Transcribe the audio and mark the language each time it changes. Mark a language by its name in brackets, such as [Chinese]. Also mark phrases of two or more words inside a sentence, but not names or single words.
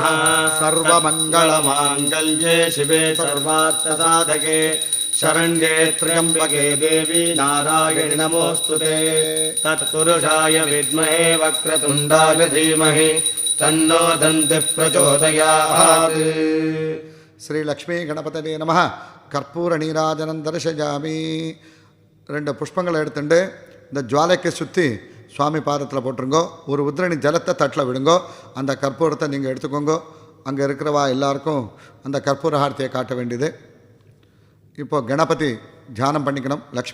[Sanskrit] सर्वमङ्गलमाङ्गल्ये शिवे सर्वार्थसाधके शरण्ये त्र्यम्बके देवी नारायणि नमोऽस्तुते। तत्पुरुषाय विद्महे वक्रतुण्डाय धीमहि तन्नो दन्तिः प्रचोदयात्। श्री लक्ष्मी गणपतये नमः। कर्पूर नीराजनं दर्शयामि. [Tamil] 2 புஷ்பங்களை எடுத்துட்டு இந்த ஜுவாலைக்கு சுற்றி சுவாமி பாதத்தில் போட்டுருங்கோ. ஒரு உதிரணி ஜலத்தை தட்டில் விடுங்கோ. அந்த கற்பூரத்தை நீங்கள் எடுத்துக்கோங்க. அங்கே இருக்கிறவா எல்லாருக்கும் அந்த கற்பூர ஆரத்தியை காட்ட வேண்டியது. இப்போ கணபதி தியானம் பண்ணிக்கணும்.